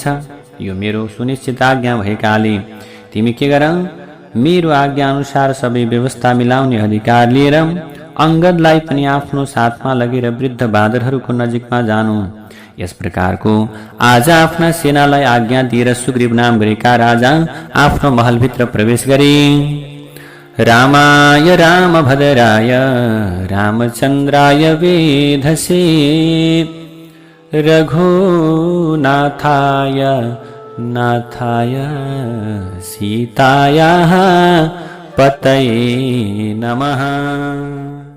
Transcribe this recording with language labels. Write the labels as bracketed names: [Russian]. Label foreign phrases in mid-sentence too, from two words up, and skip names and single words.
[Nepali] यो मेरो सुनिश्चित आज्ञा भएकाले तिमी के गर, मेरो आज्ञा अनुसार सबै व्यवस्था मिलाउने अधिकार लिएर अंगदलाई पनि आफ्नो साथमा लगेर वृद्ध बाँदरहरूको नजिकमा जानु। यस प्रकारको आज आफ्ना सेनालाई आज्ञा दिएर सुग्रीव नाम गरेका राजा आफ्नो महलभित्र प्रवेश गरे। [Sanskrit] रामाय रामभद्राय रामचन्द्राय वेधसे रघुनाथाय नाथाय सीतायाः पतये नमः।